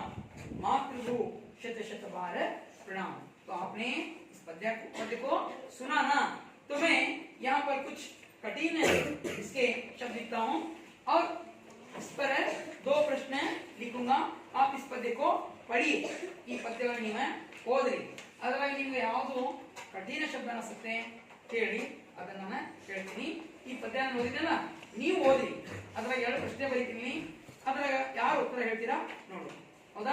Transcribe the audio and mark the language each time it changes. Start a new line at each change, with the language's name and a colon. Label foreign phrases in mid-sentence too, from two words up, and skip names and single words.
Hindi: मातृभू शत शत बार प्रणाम. तो आपने इस पद्य को सुना ना? तो मैं यहाँ पर कुछ कठिन इसके शब्द लिखता हूँ और इस पर 2 प्रश्न लिखूंगा. आप इस पद्य को पढ़िए.
Kannada: ಈ ಪದ್ಯವನ್ನು ನೀವು ಓದ್ರಿ. ಅದರಲ್ಲಿ ನಿಮಗೆ ಯಾವುದು ಕಠಿಣ ಶಬ್ದ ಅನಿಸುತ್ತೆ ಕೇಳಿ, ಅದನ್ನ ನಾನು ಹೇಳ್ತೀನಿ. ಈ ಪದ್ಯವನ್ನು ಓದಿದಲ್ಲ, ನೀವು ಓದ್ರಿ. ಅದ್ರಾಗ 2 ಪ್ರಶ್ನೆ ಬರೀತೀನಿ. ಅದ್ರಾಗ ಯಾರು ಉತ್ತರ ಹೇಳ್ತೀರಾ ನೋಡಿ, ಹೌದಾ?